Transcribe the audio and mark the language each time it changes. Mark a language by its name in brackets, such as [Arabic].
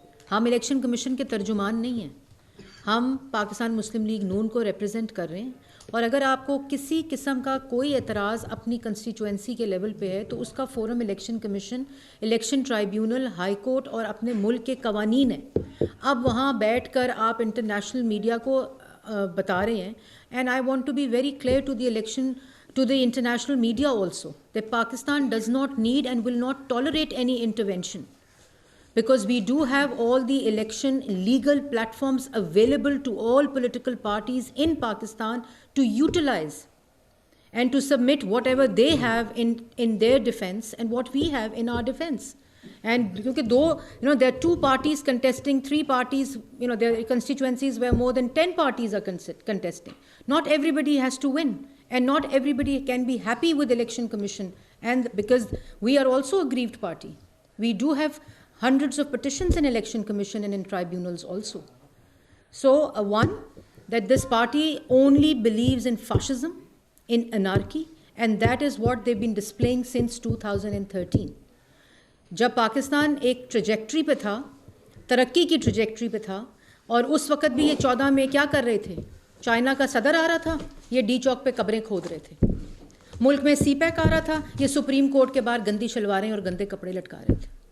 [Urdu] ہم election commission کے ترجمان نہیں ہیں, ہم پاکستان مسلم لیگ نون کو ریپرزینٹ کر رہے ہیں. اور اگر آپ کو کسی قسم کا کوئی اعتراض اپنی کنسٹیچوئنسی کے لیول پہ ہے تو اس کا forum election commission, election tribunal, high court اور اپنے ملک کے قوانین ہیں. اب وہاں بیٹھ کر آپ انٹرنیشنل میڈیا کو بتا رہے ہیں, [English] And I want to be very clear to the international media also that Pakistan does not need and will not tolerate any intervention, because we do have all the election legal platforms available to all political parties in Pakistan to utilize and to submit whatever they have in their defense and what we have in our defense. And because though there are 2 parties contesting, 3 parties, their constituencies where more than 10 parties are contesting, not everybody has to win. And not everybody can be happy with election commission, and because we are also a aggrieved party, we do have hundreds of petitions in election commission and in tribunals also. So one, that this party only believes in fascism, in anarchy, and that is what they've been displaying since 2013. [Urdu] جب پاکستان ایک trajectory پہ تھا, ترقی کی trajectory پہ تھا, اور اس وقت بھی یہ 14 میں کیا کر رہے تھے, چائنا کا صدر آ رہا تھا, یہ ڈی چوک پہ قبریں کھود رہے تھے. ملک میں سی پیک آ رہا تھا, یہ سپریم کورٹ کے باہر گندی شلواریں اور گندے کپڑے لٹکا رہے تھے.